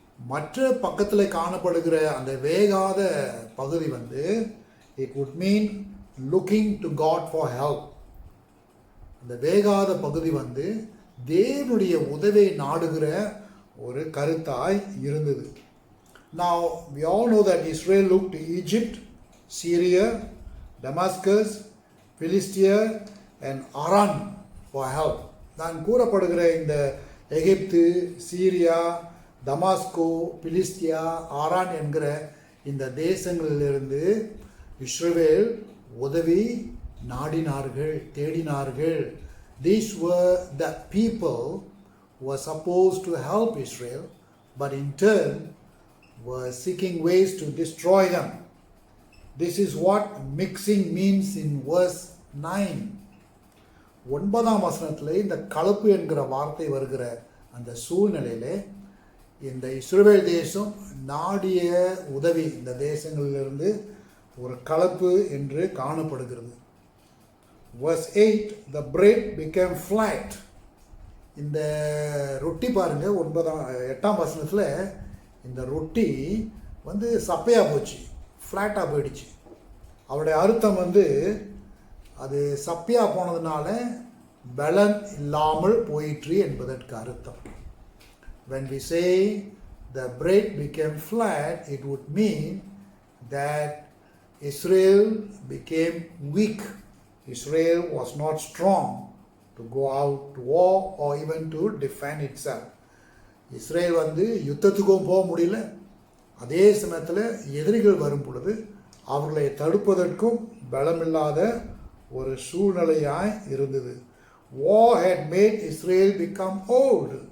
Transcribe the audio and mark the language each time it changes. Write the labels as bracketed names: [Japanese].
[Tamil] மற்ற பக்கத்தில் காணப்படுகிற அந்த வேகாத பகுதி [English] it would mean looking to God for help. [Tamil] அந்த வேகாத பகுதி தேவனுடைய உதவியை நாடுகிற ஒரு கருத்தாய் இருந்தது. [English] Now we all know that Israel looked to Egypt, Syria, Damascus, Philistia and Aram for help. [Tamil] நான் கூறப்படுகிற இந்த எகிப்து, சீரியா, தமாஸ்கோ, பிலிஸ்தியா, ஆரான் என்கிற இந்த தேசங்களிலிருந்து இஸ்ரவேல் உதவி நாடினார்கள், தேடினார்கள். [English] These were the people who were supposed to help Israel, but in turn were seeking ways to destroy them. This is what mixing means in verse 9. [Tamil] 9ஆம் வசனத்தில் இந்த கலப்பு என்கிற வார்த்தை வருகிற அந்த சூழ்நிலையிலே இந்த இஸ்ரவேல் தேசம் நாடிய உதவி இந்த தேசங்களிலிருந்து ஒரு கலப்பு என்று காணப்படுகிறது. [English] Verse 8, the bread became flat. [Tamil] இந்த ரொட்டி பாருங்க, 8ஆம் வசனத்தில் இந்த ரொட்டி சப்பையாக போச்சு, ஃப்ளாட்டாக போயிடுச்சு. அவருடைய அர்த்தம் அது சப்பையாக போனதுனால பலன் இல்லாமல் போயிற்று என்பதற்கு அர்த்தம். [English] When we say the bread became flat, it would mean that Israel became weak. Israel was not strong to go out to war or even to defend itself. [Tamil] Israel யுத்தத்துக்கும் போக முடியல, அதே சமயத்தில் எதிரிகள் வரும் பொழுது அவர்களை தடுப்பதற்கும் பலமில்லாத ஒரு சூழ்நிலையாய் இருந்தது. [English] War had made Israel become old.